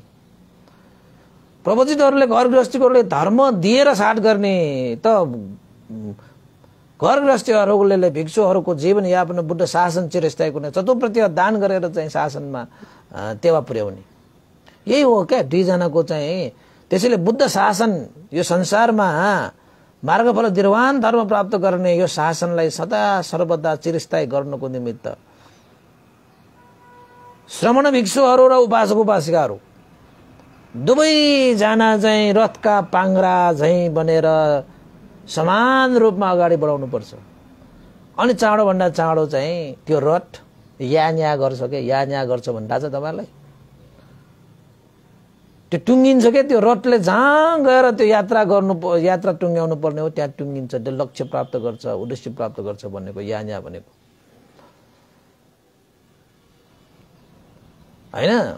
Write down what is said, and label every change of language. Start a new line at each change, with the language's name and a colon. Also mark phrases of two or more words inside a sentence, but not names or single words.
Nepali: प्रवचितहरूले घर गृहस्थीकोले धर्म दिएर साथ गर्ने त घर गृहस्थीहरूले भिक्षुहरूको जीवनयापन बुद्ध शासन चिरस्थायीको नै चतुर्प्रति दान गरेर चाहिँ शासनमा टेवा पुर्याउने। यही हो क्या दुईजनाको चाहिँ। त्यसैले बुद्ध शासन यो संसारमा मार्गफल निर्वाण धर्म प्राप्त गर्ने यो शासनलाई सदा सर्वदा चिरस्थायी गर्नको निमित्त श्रमण भिक्षुहरू र उपासक उपासिकाहरू दुवैजना चाहिँ रथका पाङ्ग्रा झैं बनेर समान रूपमा अगाडि बढाउनु पर्छ। अनि चाँडोभन्दा चाँडो चाहिँ त्यो रथ यान्या गर्छ के, यान्या गर्छ भन्दा छ तपाईलाई, त्यो टुङ्गिन्छ के, त्यो रथले जहाँ गएर त्यो यात्रा टुङ्ग्याउनु पर्ने हो त्यहाँ टुङ्गिन्छ, त्यो लक्ष्य प्राप्त गर्छ, उद्देश्य प्राप्त गर्छ भनेको यान्या भनेको हैन।